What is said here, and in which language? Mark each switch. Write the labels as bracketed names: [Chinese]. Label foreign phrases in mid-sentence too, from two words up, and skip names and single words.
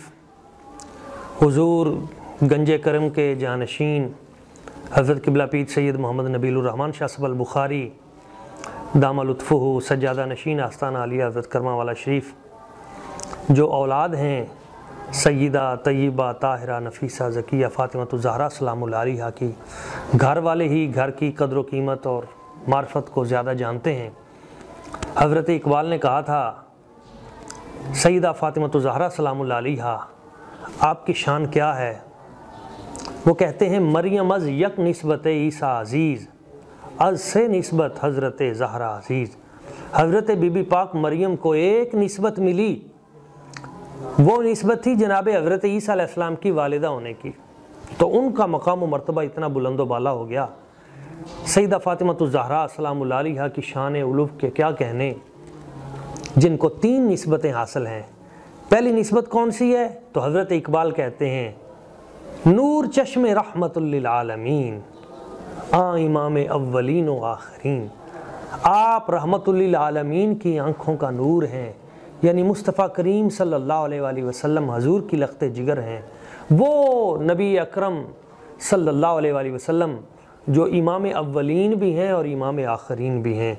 [Urdu] حضور گنج کرم کے جانشین حضرت قبلہ پیر سید محمد نبیل الرحمن شاہ صاحب البخاری [Arabic] دامہ لطفہ [Urdu] سجادہ نشین آستانہ عالیہ حضرت کرما والا شریف، جو اولاد ہیں سیدہ طیبہ طاہرہ نفیسہ ذکیہ فاطمۃ الزہرا [Arabic] سلام اللہ علیہا [Urdu] کی، گھر والے ہی گھر کی قدر و قیمت اور معرفت کو زیادہ جانتے ہیں. حضرت اقبال نے کہا تھا سیدہ فاطمۃ الزہرا [Arabic] سلام اللہ علیہا [Urdu] آپ کی شان کیا ہے؟ وہ کہتے ہیں [Persian] مریم از یک نسبت عیسیٰ عزیز، از سے نسبت حضرت زہرا عزیز. [Urdu] حضرت بی بی پاک مریم کو ایک نسبت ملی، وہ نسبت تھی جناب حضرت عیسیٰ [Arabic] علیہ السلام [Urdu] کی والدہ ہونے کی، تو ان کا مقام و مرتبہ اتنا بلند و بالا ہو گیا۔ سیدہ فاطمہ الزہرا [Arabic] سلام اللہ علیہا [Urdu] کی شان علوف کے کیا کہنے، جن کو 3 نسبتیں حاصل ہیں۔ پہلی نسبت کون سی ہے؟ تو حضرت اقبال کہتے ہیں [Persian] نور چشم رحمت للعالمین، امام اولین و آخرین، [Urdu] آپ رحمت للعالمین کی آنکھوں کا نور ہیں، یعنی مصطفیٰ کریم [Arabic] صلی اللہ علیہ وآلہ وسلم [Urdu] حضور کی لخت جگر ہیں، وہ نبی اکرم [Arabic] صلی اللہ علیہ وآلہ وسلم [Urdu] جو امام اولین بھی ہیں اور امام آخرین بھی ہیں۔